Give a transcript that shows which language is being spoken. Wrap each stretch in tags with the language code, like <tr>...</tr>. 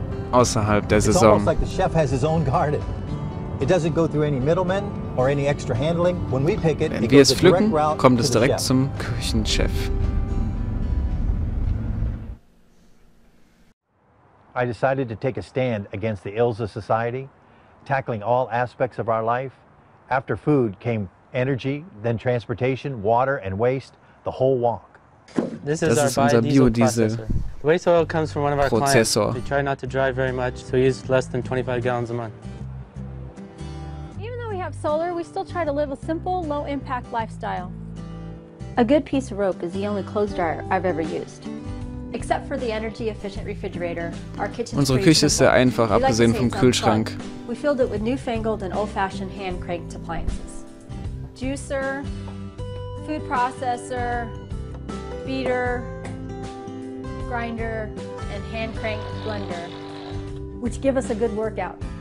<de>Außerhalb der Saison. Wenn wir es pflücken, kommt es direkt zum Küchenchef.</de> <en>I decided to take a stand against the ills of society, tackling all aspects of our life. After food came energy, then transportation, water and waste, the whole walk. This is</en> <de>unser Biodiesel.</de> <en>The waste oil comes from one of our clients. They try not to drive very much, so we use less than 25 gallons a month. Even though we have solar, we still try to live a simple, low-impact lifestyle. A good piece of rope is the only clothes dryer I've ever used. Except for the energy-efficient refrigerator, our kitchen's</en> <de>Unsere Küche ist sehr einfach, abgesehen vom Kühlschrank.</de> <en>We filled it with newfangled and old-fashioned hand-cranked appliances. Juicer, food processor, beater, grinder, and hand-cranked blender, which give us a good workout.</en>